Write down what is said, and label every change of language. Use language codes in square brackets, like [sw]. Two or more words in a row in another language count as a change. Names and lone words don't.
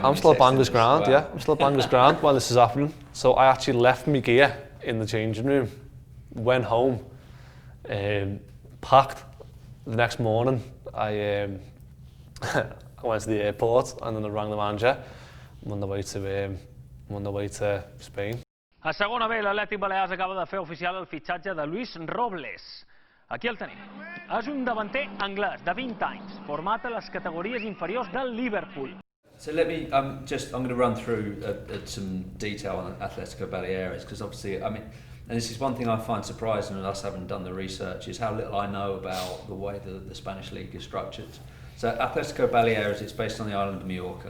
[en] I'm still at Bangor's ground, yeah. I'm still at Bangor's ground while this is happening. So I actually left my gear in the changing room, went home, packed. The next morning, I went to the airport and then I rang the manager. I'm on the way to Spain. [ca] A segona B, l'Atlètic Balears acaba de fer oficial el fitxatge de Luis Robles. Aquí el tenim. És un davanter anglès de 20 anys, format a les categories inferiors del Liverpool. [en] So let me, I'm going to run through some detail on Atletico Baleares, because obviously, and this is one thing I find surprising, and us having done the research, is how little I know about the way the Spanish league is structured. So Atletico Baleares, it's based on the island of Mallorca.